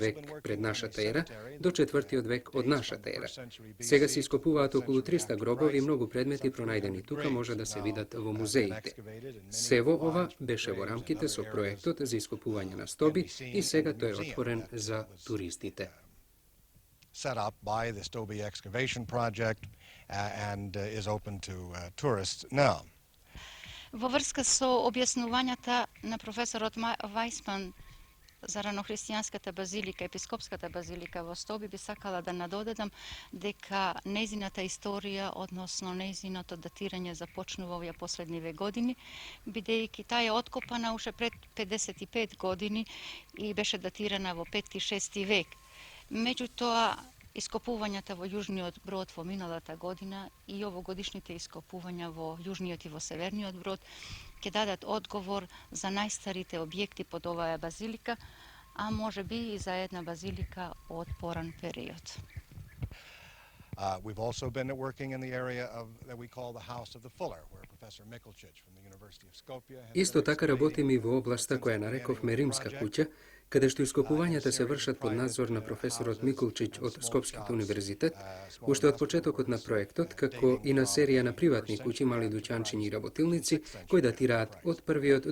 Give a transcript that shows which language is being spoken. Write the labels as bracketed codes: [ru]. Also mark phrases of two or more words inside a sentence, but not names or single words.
[mk] век пред нашата ера до 4. век од нашата ера. Сега се ископуваат околу 300 гробови и многу предмети пронајдени тука може да се видат во музеите. Сево ова беше во рамките со проектот за ископување на Стоби и сега тој е отворен за туристите. [en] Set up by the Stobi Excavation Project and is open to tourists now. [mk] Во врска со објаснувањата на професорот Вајсман за ранохристијанската базилика, епископската базилика во Стоби, би сакала да надодадам дека нејзината историја, односно нејзиното датирање започнува овие последни 2 години, бидејќи таа е откопана уште пред 55 години и беше датирана во 5-6 век. Меѓутоа, ископувањата во Јужниот брод во миналата година и овогодишните ископувања во Јужниот и во Северниот брод ќе дадат одговор за најстарите објекти под оваа базилика, а може би и за една базилика од поран период. [en] We've also been working in the area of that we call the House of the Fuller, where Professor Mikulčić from the University of Skopje. [mk] Исто така работиме и во областа која нарековме Римска куќа, каде што ископувањата се вршат под надзор на професорот Микулчиќ од Скопскиот универзитет, уште од почетокот на проектот, како и на серија на приватни куќи, мали дуќанчиња и работилници, кои датираат од 1.